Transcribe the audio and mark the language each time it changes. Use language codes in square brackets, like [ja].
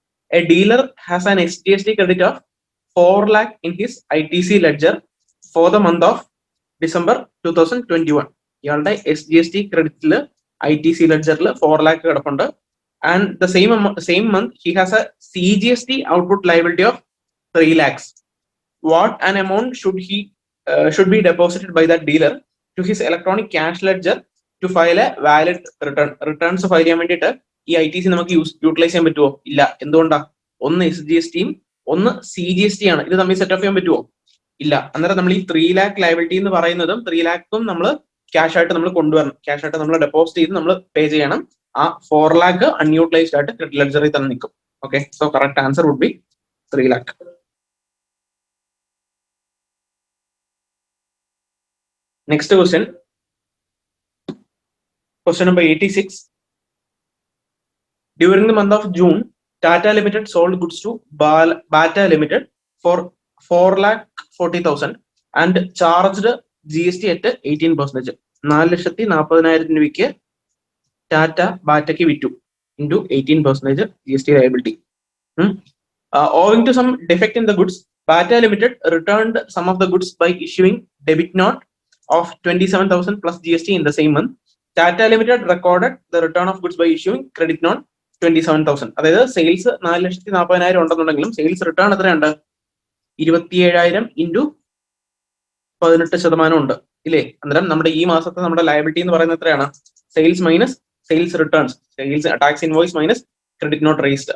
[en] A dealer has an SGST credit of 4 lakh in his ITC ledger for the month of December 2021. [ml] ഇയാളുടെ SGST ക്രെഡിറ്റിൽ ITC ലെഡ്ജറിൽ 4 lakh കിടപ്പുണ്ട്. [en] And the same month he has a CGST output liability of 3 lakhs. What an amount should be deposited by that dealer to his electronic cash ledger to file a valid return? [ml] Returns file ചെയ്യാൻ വേണ്ടിയിട്ട് ഈ ITC നമുക്ക് utilise ചെയ്യാൻ പറ്റുമോ? ഇല്ല. എന്തുകൊണ്ടാ? ഒന്ന് SGSTയും ഒന്ന് CGST ആണ്. ഇത് തമ്മിൽ സെറ്റ് ഓഫ് ചെയ്യാൻ പറ്റുമോ? ഇല്ല. അന്നേരം നമ്മൾ ഈ 3 lakh ലയബിലിറ്റി എന്ന് പറയുന്നതും 3 lakhും നമ്മൾ ക്യാഷ് ആയിട്ട് നമ്മൾ കൊണ്ടുവരണം. ക്യാഷ് ആയിട്ട് നമ്മൾ ഡെപ്പോസിറ്റ് ചെയ്ത് നമ്മൾ പേ ചെയ്യണം. ആ 4 lakh അൺയൂട്ടിലൈസ്ഡ് ആയിട്ട് ക്രെഡിറ്റ് ലെഡ്ജറിൽ തന്നെ നിൽക്കും. [en] Okay, so correct answer would be 3 lakh. Next question. Question number 86. During the month of June, Tata Limited sold goods to Bata Limited for 4,40,000 and charged GST at 18%. [ml] 4,40,000 രൂപയ്ക്ക് ടാറ്റ ബാറ്റയ്ക്ക് വിറ്റു [en] into 18% GST liability. Owing to some defect in the goods, Bata Limited returned some of the goods by issuing debit note of 27,000 plus GST in the same month. Tata Limited recorded the return of goods by issuing credit note 27,000. [ml] അതായത് sales 4,40,000 ഉണ്ടെന്നുണ്ടെങ്കിലും sales return എത്രയുണ്ട്? 27,000 into 18% ഉണ്ട് ഇല്ലേ? അന്നേരം നമ്മുടെ ഈ മാസത്തെ നമ്മുടെ liability എന്ന് പറയുന്നത് എത്രയാണ്? Sales minus sales returns, sales tax invoice minus credit note raised.